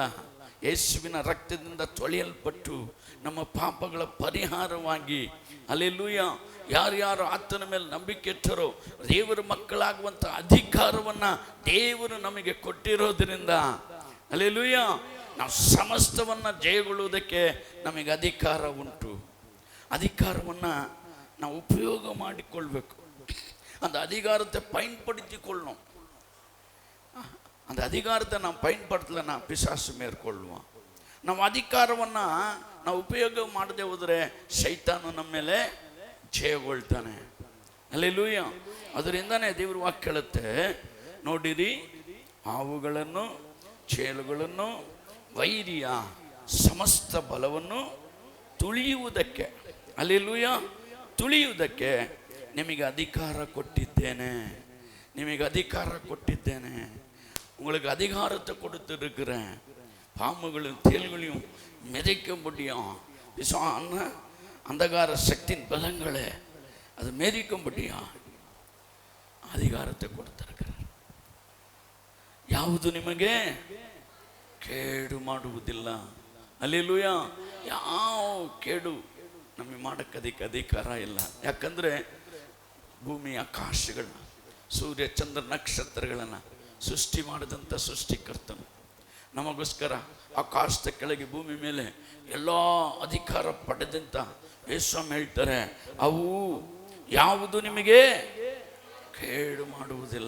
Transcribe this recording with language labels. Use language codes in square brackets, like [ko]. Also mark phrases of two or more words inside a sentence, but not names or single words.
[kn] ಯೇಸುವಿನ ರಕ್ತದಿಂದ ತೊಳೆಯಲ್ಪಟ್ಟು ನಮ್ಮ ಪಾಪಗಳ ಪರಿಹಾರವಾಗಿ, ಹಲ್ಲೆಲೂಯಾ, ಯಾರ್ಯಾರು ಆತನ ಮೇಲೆ ನಂಬಿಕೆ ಇಟ್ಟರೋ ದೇವರ ಮಕ್ಕಳಾಗುವಂಥ ಅಧಿಕಾರವನ್ನು ದೇವರು ನಮಗೆ ಕೊಟ್ಟಿರೋದ್ರಿಂದ, ಹಲ್ಲೆಲೂಯಾ, ನಾವು ಸಮಸ್ತವನ್ನು ಜಯಗೊಳ್ಳುವುದಕ್ಕೆ ನಮಗೆ ಅಧಿಕಾರ ಉಂಟು. ಅಧಿಕಾರವನ್ನು ನಾವು ಉಪಯೋಗ ಮಾಡಿಕೊಳ್ಬೇಕು. [ta] அந்த அதிகாரத்தை பயன்படுத்திக்கொள்ளணும். அந்த அதிகாரத்தை நாம் பயன்படுத்தலைன்னா பிசாசு மேற்கொள்ளுவான். [kn] ನಮ್ಮ ಅಧಿಕಾರವನ್ನು ನಾವು ಉಪಯೋಗ ಮಾಡದೆ ಹೋದರೆ ಶೈತಾನ ನಮ್ಮ ಮೇಲೆ ಜಯಗೊಳ್ತಾನೆ. ಹಲ್ಲೆಲೂಯಾ. ಅದರಿಂದನೇ ದೇವರ ವಾಕ್ಯ ಹೇಳುತ್ತೆ, ನೋಡಿರಿ, ಹಾವುಗಳನ್ನು, ಚೇಳುಗಳನ್ನು, ವೈರ್ಯ ಸಮಸ್ತ ಬಲವನ್ನು ತುಳಿಯುವುದಕ್ಕೆ, ಹಲ್ಲೆಲೂಯಾ, ತುಳಿಯುವುದಕ್ಕೆ ನಿಮಗೆ ಅಧಿಕಾರ ಕೊಟ್ಟಿದ್ದೇನೆ. ನಿಮಗೆ ಅಧಿಕಾರ ಕೊಟ್ಟಿದ್ದೇನೆ. [ta] உங்களுக்கு அதிகாரத்தை கொடுத்துருக்கிறேன். பாம்புகளையும் தேள்களையும் மிதிக்க முடியும். அந்தகார சக்தியின் பலங்களை அது மிதிக்க முடியும். அதிகாரத்தை கொடுத்திருக்கிறார். [kn] ಯಾವುದು ನಿಮಗೆ ಕೇಡು ಮಾಡುವುದಿಲ್ಲ. ಹಲ್ಲೆಲೂಯಾ. ಯಾವ ಕೇಡು ನಮಗೆ ಮಾಡೋಕ್ಕೆ ಅಧಿಕಾರ ಇಲ್ಲ. ಯಾಕಂದರೆ ಭೂಮಿ ಆಕಾಶಗಳನ್ನ, ಸೂರ್ಯ ಚಂದ್ರ ನಕ್ಷತ್ರಗಳನ್ನು ಸೃಷ್ಟಿ ಮಾಡಿದಂಥ ಸೃಷ್ಟಿಕರ್ತನು ನಮಗೋಸ್ಕರ ಆಕಾಶದ ಕೆಳಗೆ ಭೂಮಿ ಮೇಲೆ ಎಲ್ಲ ಅಧಿಕಾರ ಪಡೆದಂಥ ಯೇಸುಸ್ವಾಮಿ ಹೇಳ್ತಾರೆ, ಅವು ಯಾವುದು ನಿಮಗೆ ಕೇಡು ಮಾಡುವುದಿಲ್ಲ.